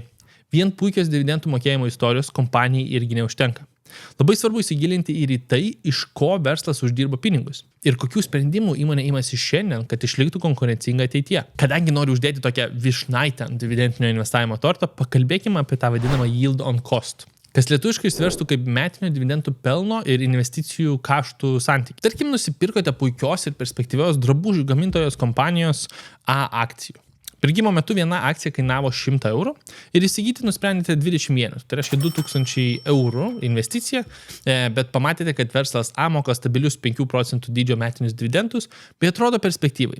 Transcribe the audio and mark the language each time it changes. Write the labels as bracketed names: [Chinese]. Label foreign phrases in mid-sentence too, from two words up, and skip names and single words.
[Lithuanian] Vien puikios dividendų mokėjimo istorijos kompanijai irgi neužtenka. Labai svarbu įsigilinti ir į tai, iš ko verslas uždirba pinigus ir kokių sprendimų įmonė imasi šiandien, kad išliktų konkurencinga ateityje. Kadangi noriu uždėti tokią vyšnaitę ant dividendinio investavimo torto, pakalbėkime apie tą vadinamą [English] yield on cost, [Lithuanian] kas lietuviškai išsiverstų kaip metinio dividendų pelno ir investicijų kaštų santykį. Tarkim, nusipirkote puikios ir perspektyvios drabužių gamintojos kompanijos A akcijų. Pirkimo metu viena akcija kainavo 100 eurų ir įsigyti nusprendėte 21. Tai reiškia 2000 eurų investicija, bet pamatėte, kad verslas A moka stabilius 5% dydžio metinius dividendus, bei atrodo perspektyvai.